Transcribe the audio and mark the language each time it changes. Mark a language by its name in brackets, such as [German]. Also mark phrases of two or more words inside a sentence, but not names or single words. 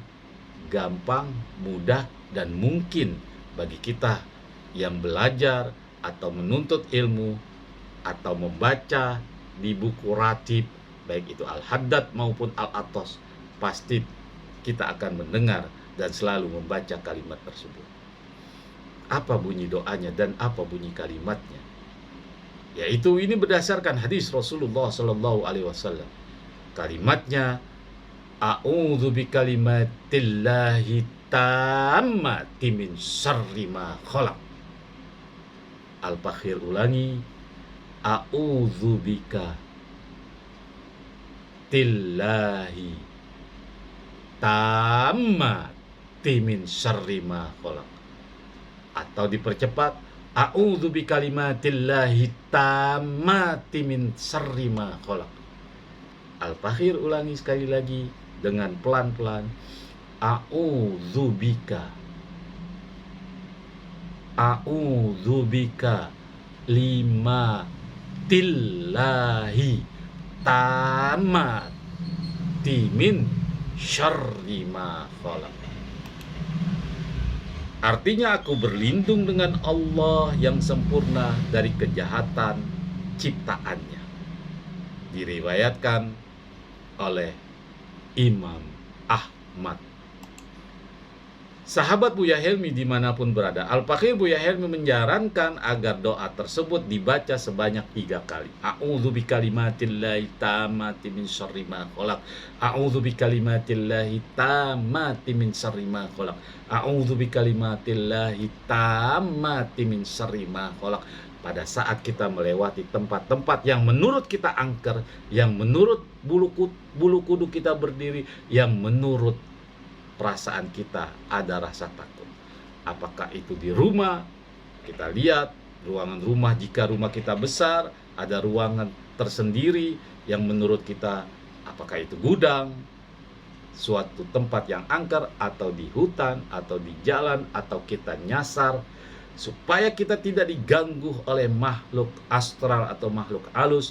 [Indonesian] Gampang, mudah, dan mungkin bagi kita yang belajar atau menuntut ilmu atau membaca di buku ratib, baik itu Al-Haddad maupun Al-Athos, pasti kita akan mendengar dan selalu membaca kalimat tersebut. Apa bunyi doanya dan apa bunyi kalimatnya? Yaitu ini berdasarkan hadis Rasulullah [Arabic] صلى الله عليه وسلم. Kalimatnya, أعوذ بكلمات الله التامات من شر ما خلق. [Indonesian] Al-Fakhir ulangi, [Arabic] أعوذ بك تلله التامات من شر ما خلق. [Indonesian] Atau dipercepat, [Arabic] أعوذ بكلمات الله التامات من شر ما خلق. [Indonesian] Al-Fakhir ulangi sekali lagi dengan pelan-pelan, [Arabic] أعوذ بك لما تلله التامات من شر ما خلق. [Indonesian] Artinya aku berlindung dengan Allah yang sempurna dari kejahatan ciptaannya. Diriwayatkan oleh Imam Ahmad. Sahabat Buya Helmi dimanapun berada, Al-Fakhir Buya Helmi menyarankan agar doa tersebut dibaca sebanyak 3 kali. [Arabic] أعوذ بكلمات الله التامات من شر ما خلق. أعوذ بكلمات الله التامات من شر ما خلق. أعوذ بكلمات الله التامات من شر ما خلق. [Indonesian] Pada saat kita melewati tempat-tempat yang menurut kita angker, yang menurut bulu kuduk kita berdiri, yang menurut perasaan kita ada rasa takut. Apakah itu di rumah? Kita lihat ruangan rumah, jika rumah kita besar, ada ruangan tersendiri yang menurut kita, apakah itu gudang, suatu tempat yang angker, atau di hutan, atau di jalan, atau kita nyasar, supaya kita tidak diganggu oleh makhluk astral atau makhluk halus.